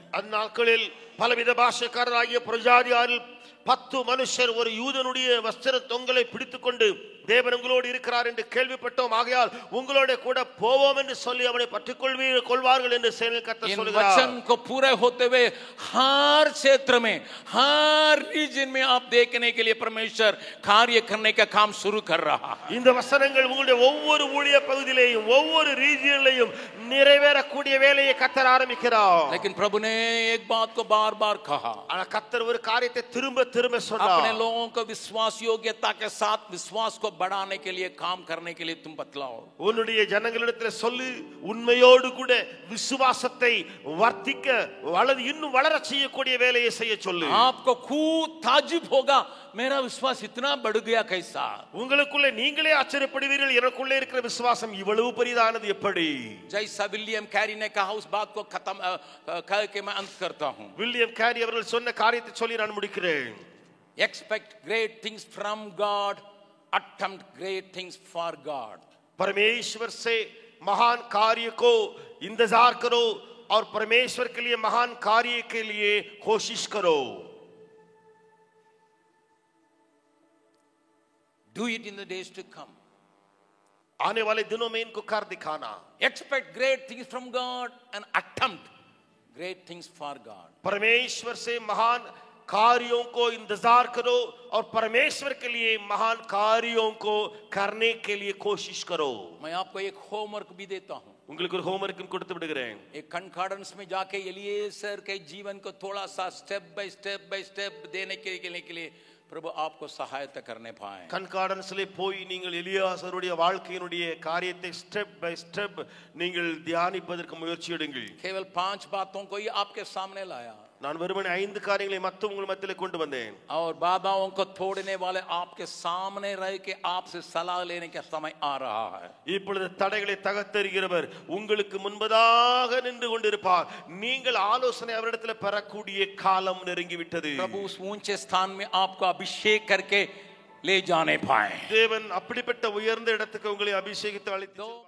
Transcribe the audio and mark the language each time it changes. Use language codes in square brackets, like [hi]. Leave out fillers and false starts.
[ta] அந்நாட்களில் பலவித பாஷைக்காரராகிய பிரஜாதியாரில் 10 மனுஷர் ஒரு யூதனுடைய வஸ்திர தொங்கலை பிடித்துக்கொண்டு தேவன் உங்களோடு இருக்கிறார் என்று கேள்விப்பட்டோம், ஆகையால் உங்களோட கூட போவோம் என்று சொல்லி அவனை பற்றிக் கொள்வார்கள் என்று சேனையின் கர்த்தர் சொல்கிறார். [hi] वचन को पूरे होते हुए हर क्षेत्र में, हर रीजन में आप देखने के लिए परमेश्वर कार्य करने का काम शुरू कर रहा है। [ta] இந்த வசனங்கள் உங்களுடைய ஒவ்வொரு ஊழிய பகுதியிலேயும் ஒவ்வொரு ரீஜியனிலேயும் நிறைவேறக்கூடிய வேலையை கர்த்தர் ஆரம்பிக்கிறார். [hi] लेकिन प्रभु ने एक बात को बार-बार कहा, [ta] ஆனா கர்த்தர் ஒரு காரியத்தை திரும்ப திரும்ப சொன்னார். [hi] अपने लोगों को विश्वास योग्यता के साथ विश्वास को बढ़ाने के लिए, काम करने के लिए तुम बतलाओ। [ta] உன்னுடைய ஜனங்களிடத்தில் சொல்லு, உண்மையோடு கூட விசுவாசத்தை வர்த்திக்க அல்லது இன்னும் வளர செய்யக்கூடிய வேலையை செய்ய சொல்லு. [hi] आपको खूब ताजुब होगा, मेरा विश्वास इतना बढ़ गया कैसा। [ta] உங்களுக்குள்ளே நீங்களே ஆச்சரியப்படுவீர்கள், எனக்குள்ளே இருக்கிற விசுவாசம் இவ்வளவு பெரிதானது எப்படி. [hi] जैसा विलियम कैरी ने कहा, उस बात को खत्म कह के मैं अंत करता हूं। [ta] வில்லியம் கேரி அவர்கள் சொன்ன காரியத்தை சொல்லி நான் முடிக்கிறேன். [en] Expect great things from God, attempt great things for God. [hi] परमेश्वर से महान कार्य को इंतजार करो और परमेश्वर के लिए महान कार्य के लिए कोशिश करो. [en] Do it in the days to come. [hi] आने वाले दिनों में इनको कर दिखाना. [en] Expect great things from God and attempt great things for God. [hi] परमेश्वर से महान कार्यों को इंतजार करो और परमेश्वर के लिए महान कार्यों को करने के लिए कोशिश करो. मैं आपको एक होमवर्क भी देता हूं. [ta] உங்களுக்கு ஒரு ஹோம்வொர்க் கொடுத்து விடுகிறேன். [hi] एक कंकॉर्डेंस में जाके एलिएजर के जीवन को थोड़ा सा स्टेप बाय स्टेप देने के लिए प्रभु आपको सहायता करने पाए. [ta] கன்கார்டன்ஸ்ல போய் நீங்கள் எலியாசருடைய வாழ்க்கையினுடைய காரியத்தை ஸ்டெப் பை ஸ்டெப் நீங்கள் தியானிப்பதற்கு முயற்சி எடுங்கள். [hi] केवल 5 बातों को ही आपके सामने लाया. [ta] நான் வெறுமனே 5 காரியங்களை மத்த உங்கள் மத்தியிலே கொண்டு வந்தேன். [hi] और बाधाओं को तोड़ने वाले आपके सामने रह के आपसे सलाह लेने का समय आ रहा है. [ta] இப்பொழுது தடைகளை தகர்த்தெறிகிறவர் உங்களுக்கு முன்பதாக நின்று கொண்டிருப்பார். நீங்கள் ஆலோசனை அவரிடத்தில் பெறக்கூடிய காலம் நெருங்கி விட்டது. [hi] प्रभु उस ऊंचे स्थान में आपको अभिषेक करके ले जाने पाए. [ta] தேவன் அப்படிப்பட்ட உயர்ந்த இடத்துக்கு உங்களை அபிஷேகித்து அழைத்து